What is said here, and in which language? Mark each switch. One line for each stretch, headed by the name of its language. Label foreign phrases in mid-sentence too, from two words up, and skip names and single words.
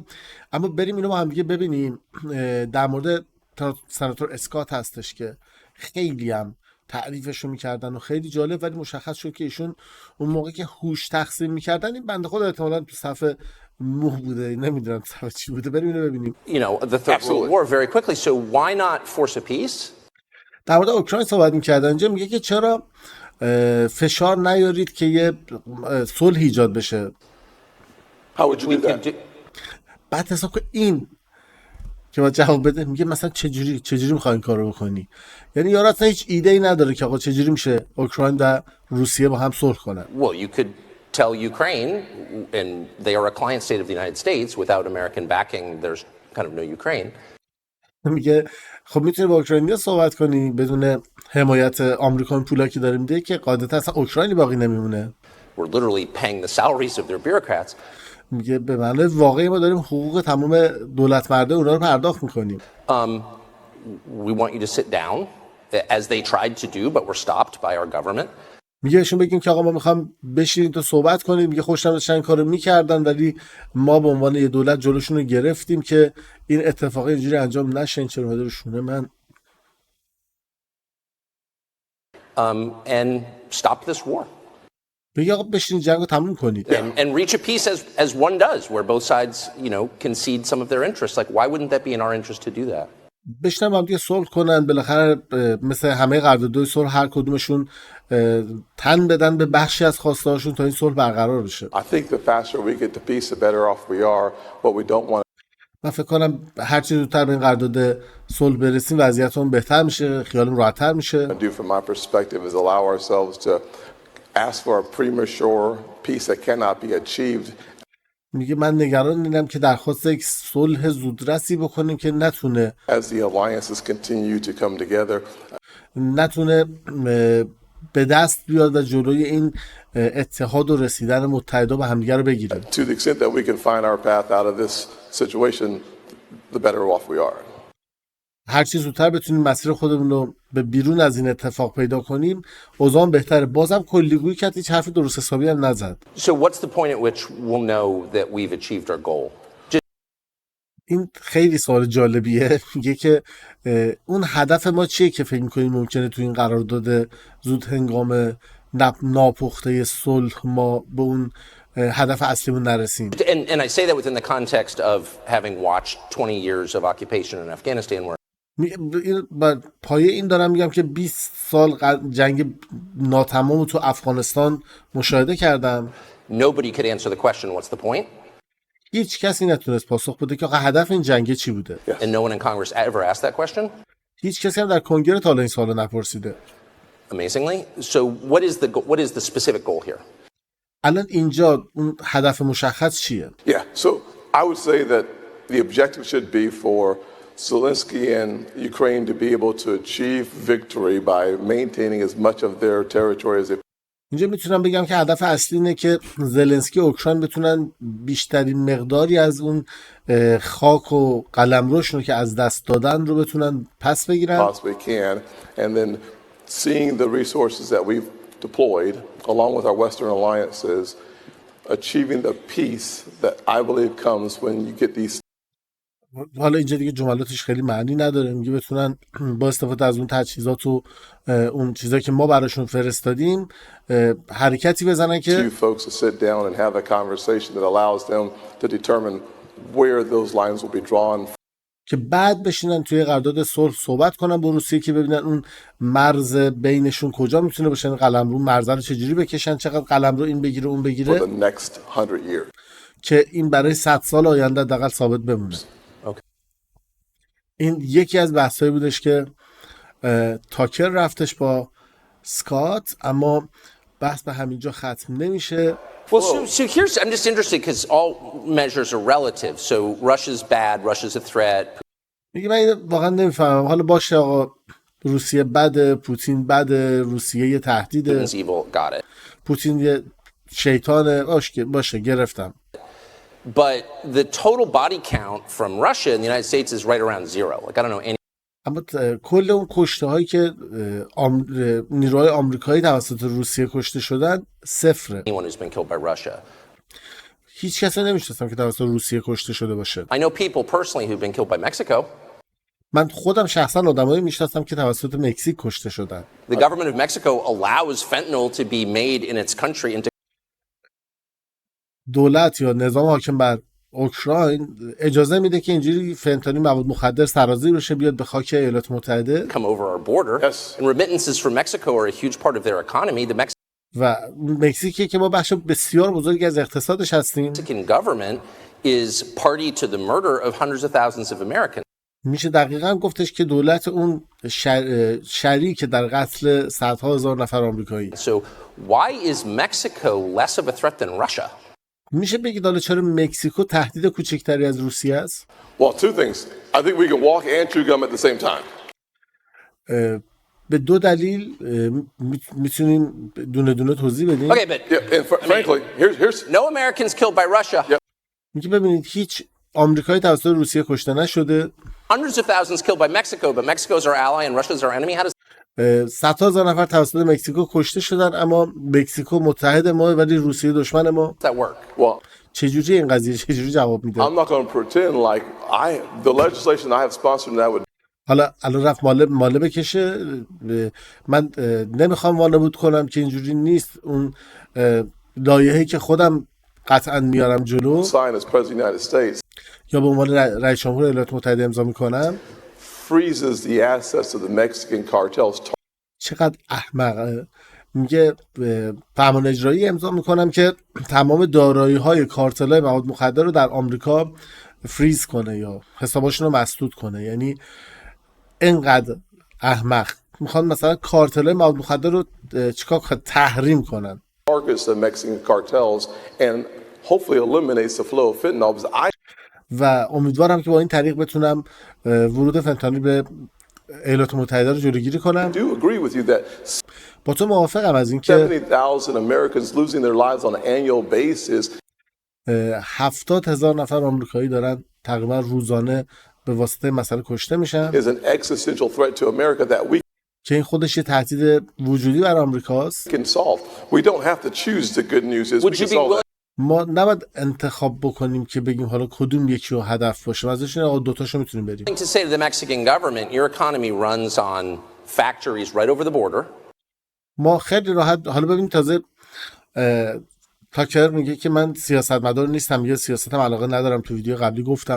Persian: اما بریم اینو با هم دیگه ببینیم. در مورد سناتور اسکات هستش که خیلی هم تعریفشو میکردن و خیلی جالب، ولی مشخص شد که ایشون اون موقع که هوش تقسیم میکردن این بنده خدا احتمالاً تو صف موه بوده، نمیدونم صف چی بوده. بریم اینو ببینیم.
English: You know, the third world war very quickly, so why not force a peace?
Persian: در مورد اوکراین صحبت میکردن. اینجا میگه که چرا فشار نیارید که یه صلح ایجاد بشه.
English: How would you do that?
Persian: بعد حساب که این که ما جواب بده، میگه مثلا چجوری میخوای این کارو بکنی؟ یعنی یارو اصلا هیچ ایده ای نداره که آقا چجوری میشه اوکراین و روسیه با هم صلح کنن.
English: Well, you could tell Ukraine, and they are a client state of the United States, without American backing there's kind of no Ukraine.
Persian: میگه خب میتونی با اوکراینیا صحبت کنی بدون حمایت آمریکا، این پولا که داره میده که قاعدتا اصلا اوکراینی باقی نمیمونه.
English: We're literally paying the salaries of their bureaucrats.
Persian: میگه به معنی واقعی ما داریم حقوق تمام دولت مرده اونا رو پرداخت میکنیم.
English: We want you to sit down, as they tried to do, but were stopped by our government.
Persian: میگه بهشون بگیم که آقا ما میخوام بشینید تو صحبت کنیم. میگه خوشم داشتن این کارو میکردن ولی ما به عنوان یه دولت جلوشون رو گرفتیم که این اتفاق اینجوری انجام نشه. این چرا اومده رو شونه من.
English: And stop this war.
Persian: میگه آقا بشینید جنگو تموم کنید.
English: And reach a peace as one does, where both sides, you know, concede some of their interests. Like, why wouldn't that be in our interest to do that?
Persian: بشنم هم دیگه صلح کنن بالاخره، مثل همه قراردادهای صلح هر کدومشون تن بدن به بخشی از خواسته‌هاشون تا این صلح برقرار بشه.
English: I think the faster we get to peace the better off we are. What we don't want.
Persian: من فکر کنم هر چی زودتر به این قرارداد صلح برسیم وضعیتمون بهتر میشه، خیالمون راحت‌تر میشه.
English: Do from my perspective is allow ourselves to ask for a premature peace that cannot be achieved.
Persian: میگه من نگران اینم که درخواست یک صلح زودرسی بکنیم که نتونه
English: As the alliances continue to come together.
Persian: نتونه به دست بیاد و جلوی این اتحاد و رسیدن متحدا به همدیگه رو بگیره.
English: To the extent that we can find our path out of this situation, the better off we are.
Persian: هر چی زودتر بتونیم مسیر خودمون رو به بیرون از این اتفاق پیدا کنیم اوضاع بهتره. بازم کلیگویی کرد، هیچ حرف درست حسابی هم نزد.
English: So what's the point at which we'll know that we've achieved our goal?
Persian: این خیلی سوال جالبیه. میگه که اون هدف ما چیه که فکر می‌کنیم ممکنه تو این قرارداد زود هنگام ناپخته صلح ما به اون هدف اصلیمون نرسیم.
English: And I say that within the context of having watched 20 years of occupation in Afghanistan where
Persian: پایه این دارم میگم که 20 سال جنگ ناتمام تو افغانستان مشاهده کردم.
English: nobody could answer the question, what's the point?
Persian: هیچ کسی نتونست پاسخ بده که آقا هدف این جنگ چی بوده.
English: And no one in Congress ever asked that question?
Persian: هیچ کسی هم در کنگره تا حالا این سوالو نپرسیده.
English: Amazingly. So what is the specific goal here?
Persian: الان اینجا اون هدف مشخص چیه؟
English: Yeah, so I would say that the objective should be for Zelensky and Ukraine to be able to achieve victory by maintaining as much of their territory as they.
Persian: اینجا میتونم بگم که هدف اصلی اینه که زلنسکی و اوکراین بتونن بیشترین مقداری از اون خاک و قلمروشون که از دست دادن رو بتونن پس بگیرن.
English: Possibly can, and then seeing the resources that we've deployed along with our Western alliances, achieving the peace that I believe comes when you get these.
Persian: حالا اینجا دیگه جملاتش خیلی معنی نداره. میگه بتونن با استفاده از اون تجهیزات و اون چیزایی که ما براشون فرستادیم حرکتی بزنن که
English: Two folks to sit down and have a conversation that allows them to determine where those lines will be drawn.
Persian: که بعد بشینن توی قرارداد صلح صحبت کنن با روسیه که ببینن اون مرز بینشون کجا میتونه باشه، قلمرو مرز رو چجوری بکشن، چقدر قلمرو این بگیره اون بگیره
English: For the next 100 years.
Persian: که این برای 100 سال آینده حداقل ثابت بمونه.
English: Okay.
Persian: این یکی از بحثایی بودش که تاکر رفتش با سکات، اما بحث به همینجا ختم نمیشه.
English: Well, so here's, I'm just interested because all measures are relative. So Russia's bad, Russia's a threat.
Persian: میگه من واقعا نمیفهمم. حالا باشه آقا روسیه بده، پوتین بده، روسیه یه تهدیده،
English: Putin's evil, got it.
Persian: پوتین یه شیطانه، باشه گرفتم.
English: But the total body count from Russia in the United States is right around zero. Like I don't know any.
Persian: اما کل اون کشته هایی که نیروهای آمریکایی توسط روسیه کشته شدن صفره.
English: Anyone who's been killed by Russia.
Persian: هیچ کسی نمیشناسم که توسط روسیه کشته شده باشه.
English: I know people personally who've been killed by Mexico.
Persian: من خودم شخصا آدمایی میشناسم که توسط مکزیک کشته شدن.
English: The government of Mexico allows fentanyl to be made in its country into
Persian: دولت یا نظام حاکم بر اوکراین اجازه میده که اینجوری فنتانیل مواد مخدر سرازیر بشه بیاد به خاک ایالات متحده.
English: come over our border. Yes. And remittances from Mexico are a huge part of their economy. The
Persian: و مکزیکی که ما بخش بسیار بزرگی از اقتصادش هستیم.
English: Mexican government is party to the murder of hundreds of thousands of Americans.
Persian: میشه دقیقاً گفتش که دولت اون شریک در قتل صدها هزار نفر آمریکایی.
English: So why is Mexico less of a threat than Russia?
Persian: میشه بگید حالا چرا مکزیکو تهدید کوچکتری از روسیه است؟
English: Well, two things. I think we can walk and chew gum at the same time.
Persian: به دو دلیل میتونیم دونه دونه توضیح بدیم.
English: Okay, but Yeah, and frankly, here's no Americans killed by Russia. Yeah.
Persian: میگه ببینید هیچ آمریکایی توسط روسیه کشته نشده.
English: Hundreds of thousands killed by Mexico, but Mexico's our ally and Russia's our enemy. How does
Persian: صدها هزار نفر توسط مکزیکو کشته شدن، اما مکزیکو متحد ما ولی روسیه دشمن ما.
English: that work? well.
Persian: چجوری این قضیه چجوری جواب میده؟
English: I'm not going to pretend like the legislation I have sponsored that would.
Persian: حالا الان رفت ماله بکشه. من نمیخوام وانمود کنم که اینجوری نیست. اون لایحه‌ای که خودم قطعا میارم جلو
English: Sign as President of the United States
Persian: یا به عنوان رئیس جمهور ایالات متحده امضا میکنم
English: freezes the assets of the Mexican cartels.
Persian: چقدر احمقه. میگه فرمان اجرایی امضا میکنم که تمام دارایی‌های کارتل‌های مواد مخدر رو در آمریکا فریز کنه یا حساباشون رو مسدود کنه. یعنی اینقدر احمق میخوان مثلا کارتل‌های مواد مخدر رو چیکار کنن؟ تحریم کنن.
English: Targets the Mexican cartels and hopefully eliminates the flow of fentanyl.
Persian: و امیدوارم که با این طریق بتونم ورود فنتانیل به ایالات متحده رو جلوگیری کنم.
English: I do agree with you that
Persian: با تو موافقم از این که
English: 70,000 Americans losing their lives on an annual basis
Persian: 70,000 نفر آمریکایی دارن تقریبا روزانه به واسطه مسئله کشته میشن
English: is an existential threat to America that we
Persian: که این خودش یه تهدید وجودی بر آمریکاست.
English: can solve. We don't have to choose the good news is we can solve that.
Persian: ما نباید انتخاب بکنیم که بگیم حالا کدوم یکی رو هدف باشه. ازش آقا دوتاشو میتونیم بریم.
English: To say to the Mexican government, your economy runs on factories right over the border.
Persian: ما خیلی راحت حالا ببینید تازه تاکر میگه که من سیاستمدار نیستم، یه سیاستم علاقه ندارم، تو ویدیو قبلی گفتم.